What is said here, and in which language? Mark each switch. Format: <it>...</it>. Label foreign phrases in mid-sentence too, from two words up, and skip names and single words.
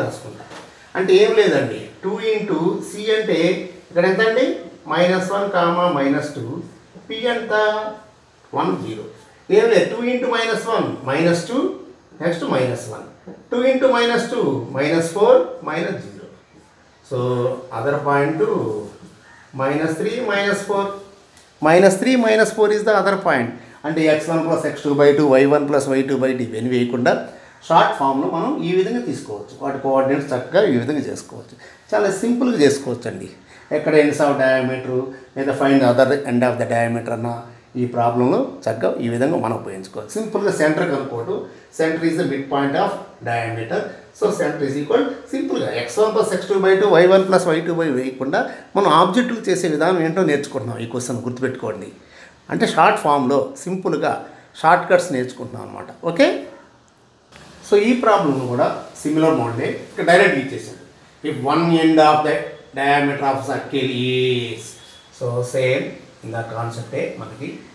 <te>రాసుకుంటాను అంటే ఏం లేదండి 2 ఇంటూ c అంటే ఇక్కడ ఎంత అండి -1 -2 p ఎంత 1 0 ఏం లేదు 2 ఇంటూ -1 -2 నెక్స్ట్ -1 2 ఇంటూ -2 -4 -0</te> <en>so other point</en> <te>-3 -4 -3 -4</te> <en>is the other point</en> <te>అంటే x1 + x2/2 y1 + y2/2 ఇవన్నీ వేయకుండా</te> <en>short formలో</en> <te>మనం ఈ విధంగా తీసుకోవచ్చు వాటి కోఆర్డినేట్స్ చక్కగా ఈ విధంగా చేసుకోవచ్చు చాలా సింపుల్గా చేసుకోవచ్చు అండి ఎక్కడ</te> <en>ends of diameter</en> <te>లేదా</te> <en>find other end of the diameter</en> <te>అన్న ఈ ప్రాబ్లంలో చక్కగా ఈ విధంగా మనం ఉపయోగించుకోవచ్చు సింపుల్గా సెంటర్ కనుక్కోవడం</te> <en>center is the mid point of diameter so center is equal</en> <te>సింపుల్గా x1 + x2/2 y1 + y2/2 వేయకుండా మనం ఆబ్జెక్టులు చేసే విధానం ఏంటో నేర్చుకుంటున్నాం ఈ క్వశ్చన్ గుర్తుపెట్టుకోండి అంటే</te> <en>short formలో</en> <te>సింపుల్గా</te> <en>short cuts</en> <te>నేర్చుకుంటున్నాం అనమాట</te> <en>okay so</en> <te>ఈ ప్రాబ్లం కూడా</te> <en>similar modelే</en> <te>ఇక్కడ డైరెక్ట్గా ఇచ్చేసాను</te> <en>if one end of the diameter of circle is so same in the conceptే</en> <te>మనకి</te>